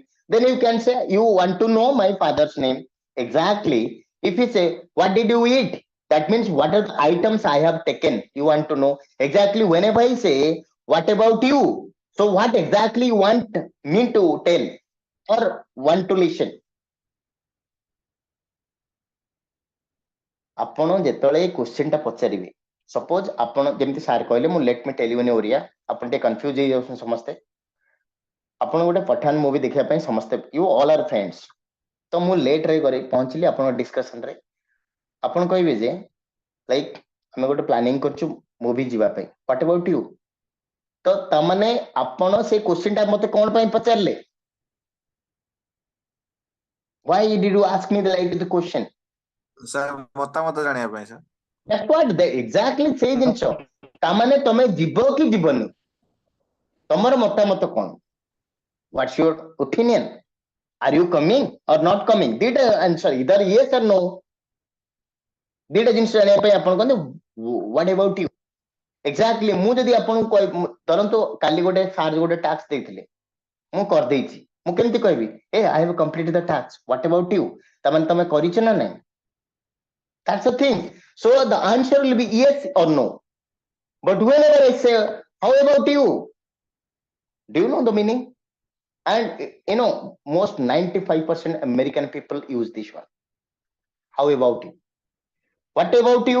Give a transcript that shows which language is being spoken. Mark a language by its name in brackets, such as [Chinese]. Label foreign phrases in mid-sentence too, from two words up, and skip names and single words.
[English] Then you can say you want to know my father's name. Exactly. If you say, what did you eat? That means what are the items I have taken? You want to know. Exactly. Whenever I say, what about you? So what exactly you want me to tell or want to listen? [Odia] ଆପଣ ଯେତେବେଳେ ଏଇ କ୍ୱେଶ୍ଚିନ୍ଟା ପଚାରିବେ, ସପୋଜ ଆପଣ ଯେମିତି ସାର୍ କହିଲେ, ମୁଁ [English] let me tell you in Oriya, [Odia] ଆପଣ ଟିକେ କନଫ୍ୟୁଜ ହେଇଯାଉଛନ୍ତି ସମସ୍ତେ। ଆପଣ ଗୋଟେ ପଠାନ ମୁଭି ଦେଖିବା ପାଇଁ ସମସ୍ତେ, [English] you all are friends. [Odia] ତ ମୁଁ ଲେଟ୍ରେ କରି ପହଞ୍ଚିଲି ଆପଣଙ୍କ ଡିସ୍କସନରେ। ଆପଣ କହିବେ ଯେ ଲାଇକ୍ ଆମେ ଗୋଟେ ପ୍ଲାନିଂ କରୁଛୁ ମୁଭି ଯିବା ପାଇଁ, [English] what about you? [Odia] ତ ତାମାନେ ଆପଣ ସେଇ କ୍ୱେଶ୍ଚିନ୍ଟା ମତେ କଣ ପାଇଁ ପଚାରିଲେ? [English] Why did you ask me like the question? [Odia] ସାର୍ ମତାମତ ଜାଣିବା ପାଇଁ ସାର୍। [English] That's what exactly [Odia] ସେଇ ଜିନିଷ। ତାମାନେ ତମେ ଯିବ କି ଯିବନି, ତମର ମତାମତ କଣ? [English] What's your opinion? Are you coming or not coming? [Odia] ଦିଟା answer, [English] either yes or no। [Odia] ଦିଟା ଜିନିଷ ଜାଣିବା ପାଇଁ ଆପଣ କହନ୍ତି [English] what about you? [Odia] Exactly। ମୁଁ ଯଦି ଆପଣଙ୍କୁ ଧରନ୍ତୁ କାଲି ଗୋଟେ ସାର୍ ଗୋଟେ ଟାସ୍କ ଦେଇଥିଲେ, ମୁଁ କରିଦେଇଛି, ମୁଁ କେମିତି କହିବି ଏ [English] I have completed the task, what about you? [Odia] ତାମାନେ ତମେ କରିଛ ନା ନାଇଁ? [English] That's the thing. So the answer will be yes or no. But whenever I say, how about you? Do you know the meaning? And most 95% American people use this one. How about you? What about you?